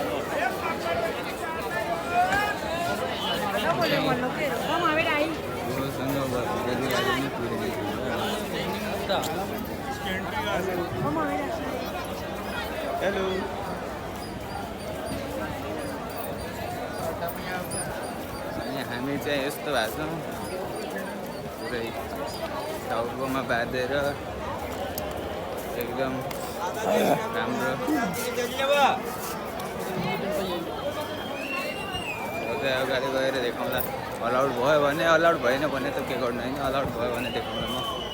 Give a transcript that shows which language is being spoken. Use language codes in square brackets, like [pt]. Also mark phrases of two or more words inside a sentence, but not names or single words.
[es] Vamos a ver ahí. Vamos a ver así. [ne] हेलो अनि हामी चाहिँ यस्तो भएको छौँ पुरै टाउकोमा बाँधेर एकदम राम्रो अगाडि गएर देखाउँला अलाउड भयो भने अलाउड भएन भने त के गर्नु होइन अलाउड भयो भने देखाउँला म